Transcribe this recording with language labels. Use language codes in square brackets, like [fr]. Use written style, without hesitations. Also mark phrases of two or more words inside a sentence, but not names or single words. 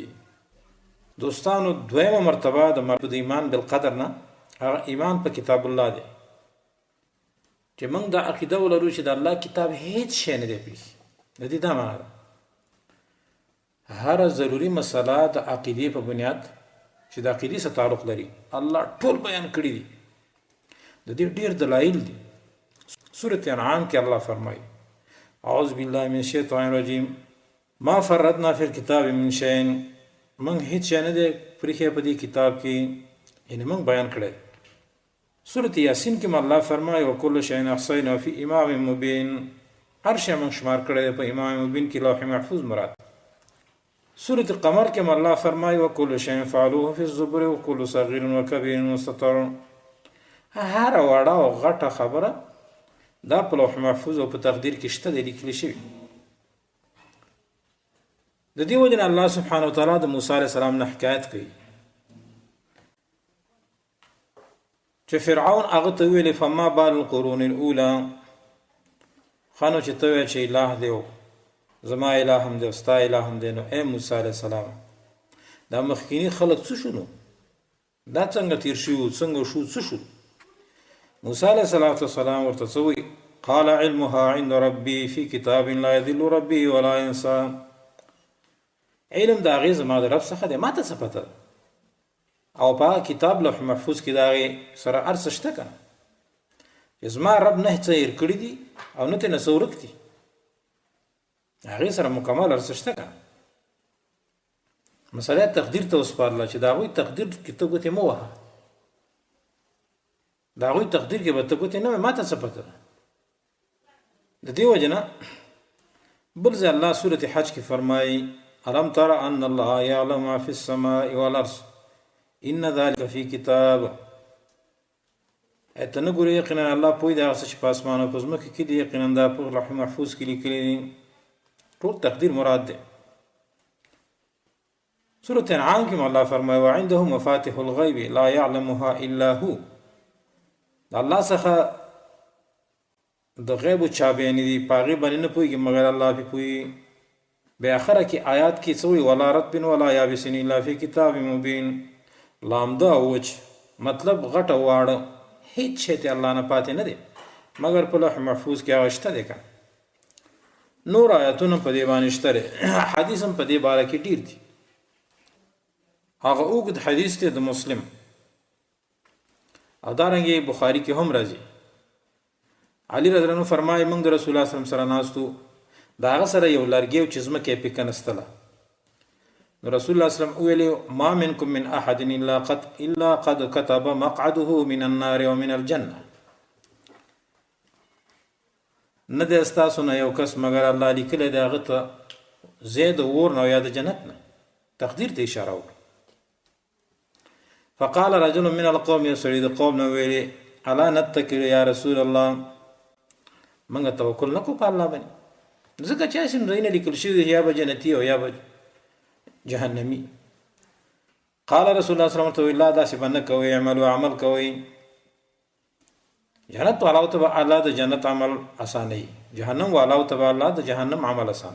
[ps] دوستانو دویمه مرتبه د ایمان بالقدر نه هغه ایمان په کتاب الله دی، چې موږ دا عقیده ولرو چې د الله کتاب هیڅ شی نه دی پېښ. د دې دا معنی ده هر ضروري مسله د عقیدې په بنیاد چې د عقیدې سره تعلق لري الله ټول بیان کړي دي. د دې ډېر دلایل دي. سورة انعام کې الله فرمایي [ar] اعوذ بالله من الشیطان الرجیم ما فرطنا فی الکتاب من شیء، [ps] موږ هیڅ شی نه دی پرېښی په دې کتاب کې، یعنی موږ بیان کړی. سورة یاسین کې الله فرمایي [ar] وکل شیء احصیناه فی امام مبین، [ps] هر شی موږ شمار کړی دی په امام مبین کې، لوح محفوظ مراد. سورة القمر کې الله فرمایي [ar] وکل شیء فعلوه فی الزبر وکل صغیر وکبیر مستطر، [ps] هر وړه او غټه خبره دا په لوح محفوظ او په تقدیر کې شته دی، لیکل شوی. د دې وجه نه الله سبحانه وتعالی د موسی علیه السلام نه حکایت کوي چې فرعون هغه ته ویلې [ar] فما بال القرون الاولى، [ps] خانو چې ته وایې چې اله دی او زما اله هم دی او ستا اله هم دی، نو ای موسی علیه السلام دا مخکینی خلک څه شو؟ نو دا څنګه تیر شو؟ څنګه شو؟ څه شو؟ موسی علیه السلام ورته څه وایي؟ [ar] قال علمها عند ربي في كتاب لا يضل ربي ولا ينسى، [ps] علم دا غي زما د رب څخه دی، ما ته څه پته او په کتاب لوح محفوظ کې دا غي سره ارڅ شته کنه چې زما رب نه څه هېر کړي دي او نه ته نه ورک دي، هغې سره مکمل ارڅ شته کنه. مسله تقدیر ته وسپارله چې د هغوی تقدیر کې ته ګوتې مه وهه، د هغوی تقدیر کې به ته ګوتې نه وهې، ما ته څه پته ده. د دې وجه نه بل ځای الله سورة حج کې فرمایي [ar] الم تر ان الله يعلم ما في السماء والارض ان ذلك في كتاب، [ps] ته نه ګورې یقینا الله پوه دی هغه څه چې په اسمان او په ځمکه کې دي، یقینا دا په لوح محفوظ کې لیکلي دي. ټول تقدیر مراد دی. سورة انعام کې الله فرمایي [ar] وعنده مفاتيح الغیب لا يعلمها الا هو، [ps] الله څخه د غیب چابیانې دي، په هغې باندې نه پوهېږي مګر الله پې پوهېږي. بیا آخره کې آیات کې څه وایي [ar] ولا رطب ولا یابس الا فی کتاب مبین، [ps] لامده او وچ مطلب غټ او واړه هیڅ شی ته الله نه پاتې نه دی مګر په لوح محفوظ کې هغه شته دی که نور آیاتونه په دې باندې شته دی. حدیث هم په دې باره کې ډېر دي. هغه اوږد حدیث دی د مسلم او دارنګې بخاري کې هم راځي. علي رضی الله عنه فرمایي موږ د رسول الله صلی الله علیه وسلم سره ناستو، د هغه سره یو لرګی او چې ځمکه یې پې کنستله، نو رسول الله صلی الله علیه وسلم ویلي [ar] ما منکم من احد الا قد كتب مقعده من النار ومن الجنه، [ps] نه دی ستاسو نه یو کس مګر الله لیکلی دی هغه ته ځای د اور نه او یا د جنت نه، تقدیر ته اشاره وکړه. [ar] فقال رجل من القوم، [ps] یو سړي د قوم نه ویلي [ar] الا نتکل یا رسول الله، [ps] موږ توکل نه کوو په الله باندې، ځکه چې هسې ځایونه لیکل شوي یا به جنتي او یا به جهنمي. [ar] قال رسول الله صلی الله علیه وسلم [ps] لا داسې به نه کوئ، اعملوا عمل کوئ جنت والاو ته الله د جنت عمل اسانه، جهنم والاو ته الله د جهنم عمل اسانه.